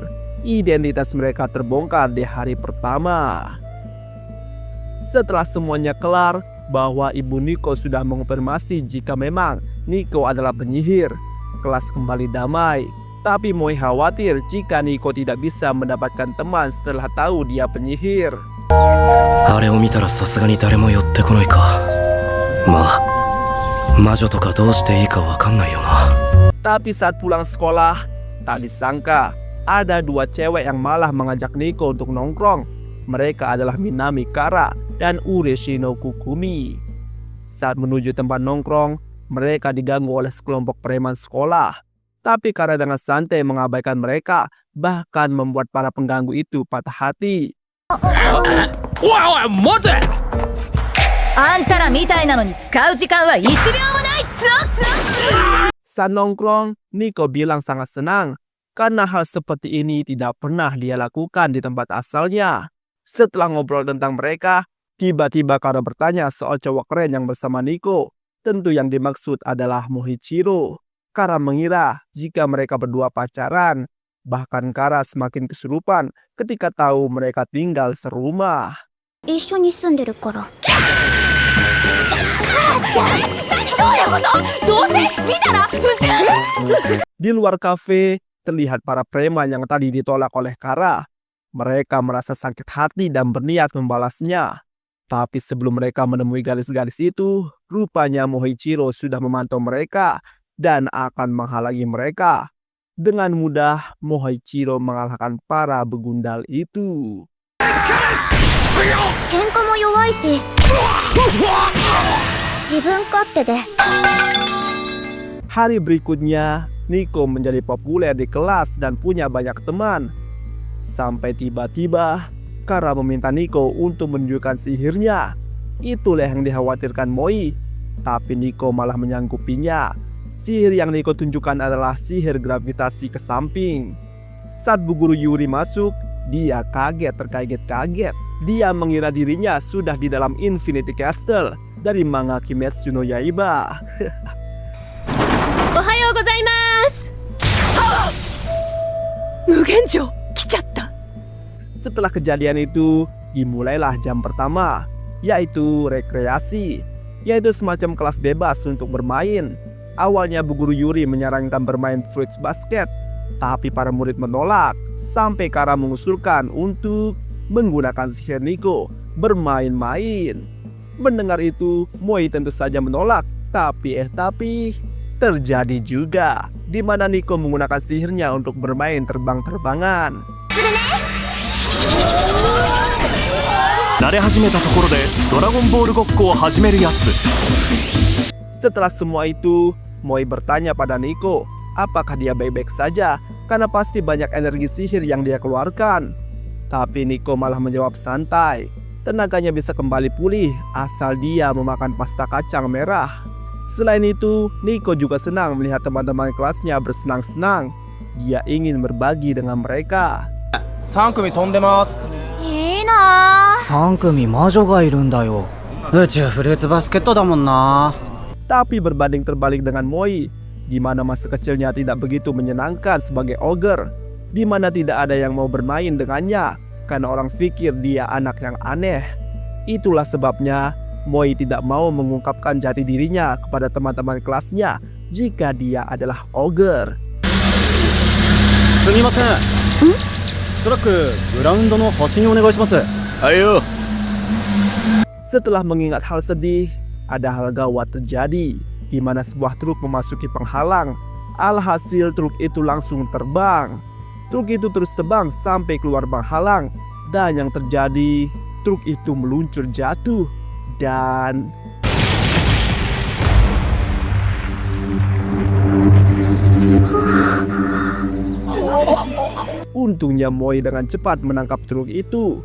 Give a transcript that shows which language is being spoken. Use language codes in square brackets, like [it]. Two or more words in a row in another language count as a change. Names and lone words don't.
[id] Identitas mereka terbongkar di hari pertama. Setelah semuanya kelar, bahwa ibu Nico sudah mengonfirmasi jika memang Nico adalah penyihir. Kelas kembali damai. Tapi Moi khawatir jika Nico tidak bisa mendapatkan teman setelah tahu dia penyihir. [ja] あれを見たらさすがに誰も寄ってこないか。まあ、魔女とかどうしていいかわかんないよな。 [id] Tapi saat pulang sekolah, tak disangka ada dua cewek yang malah mengajak Nico untuk nongkrong. Mereka adalah Minami Kara dan Ureshino Kukumi. Saat menuju tempat nongkrong, mereka diganggu oleh sekelompok preman sekolah. Tapi Kara dengan santai mengabaikan mereka, bahkan membuat para pengganggu itu patah hati. [ja] あんたらみたいなのに使う時間は1秒もないっつの。 [id] Saat nongkrong, Nico bilang sangat senang karena hal seperti ini tidak pernah dia lakukan di tempat asalnya. Setelah ngobrol tentang mereka, tiba-tiba Kara bertanya soal cowok keren yang bersama Nico. Tentu yang dimaksud adalah Moichiro. Kara mengira jika mereka berdua pacaran. Bahkan Kara semakin kesurupan ketika tahu mereka tinggal serumah. [ja] 一緒に住んでるから。 [id] Di luar kafe, terlihat para preman yang tadi ditolak oleh Kara. Mereka merasa sakit hati dan berniat membalasnya. Tapi sebelum mereka menemui garis-garis itu, rupanya Moichiro sudah memantau mereka dan akan menghalangi mereka. Dengan mudah, Moichiro mengalahkan para begundal itu. [ja] 喧嘩も弱いし自分勝手で。 [id] Hari berikutnya, Nico menjadi populer di kelas dan punya banyak teman. Sampai tiba-tiba, Kara meminta Nico untuk menunjukkan sihirnya. Itulah yang dikhawatirkan Moi. Tapi Nico malah menyanggupinya. Sihir yang Nico tunjukkan adalah sihir gravitasi ke samping. Saat Bu Guru Yuri masuk, dia kaget terkaget-kaget. Dia mengira dirinya sudah di dalam Infinity Castle dari manga Kimetsu no Yaiba. [ja] おはようございます. 無限城、来ちゃった. [id] Setelah kejadian itu, dimulailah jam pertama, yaitu rekreasi, yaitu semacam kelas bebas untuk bermain. Awalnya Bu Guru Yuri menyarankan bermain fruits basket, tapi para murid menolak sampai Kara mengusulkan untuk menggunakan sihir Nico bermain-main. Mendengar itu, Moi tentu saja menolak, tapi terjadi juga di mana Nico menggunakan sihirnya untuk bermain terbang-terbangan. [ja] 慣れ始めたところでドラゴンボールごっこを始めるやつ。 [id] Setelah semua itu, Moi bertanya pada Nico, apakah dia baik-baik saja karena pasti banyak energi sihir yang dia keluarkan. Tapi Nico malah menjawab santai, tenaganya bisa kembali pulih asal dia memakan pasta kacang merah. Selain itu, Nico juga senang melihat teman-teman kelasnya bersenang-senang. Dia ingin berbagi dengan mereka. [ja] 3 組飛んでます。いいなぁ。 3組魔女がいるんだよ。宇宙フルーツバスケットだもんな。 [id] Tapi berbanding terbalik dengan Moi, di mana masa kecilnya tidak begitu menyenangkan sebagai ogre, di mana tidak ada yang mau bermain dengannya karena orang pikir dia anak yang aneh. Itulah sebabnya Moi tidak mau mengungkapkan jati dirinya kepada teman-teman kelasnya jika dia adalah ogre. [ja] すみません。トラックグラウンドの端にお願いします。はいよ。 [id] Setelah mengingat hal sedih, ada hal gawat terjadi, di mana sebuah truk memasuki penghalang. Alhasil truk itu langsung terbang. Truk itu terus terbang sampai keluar penghalang. Dan yang terjadi, truk itu meluncur jatuh. Dan untungnya Moi dengan cepat menangkap truk itu.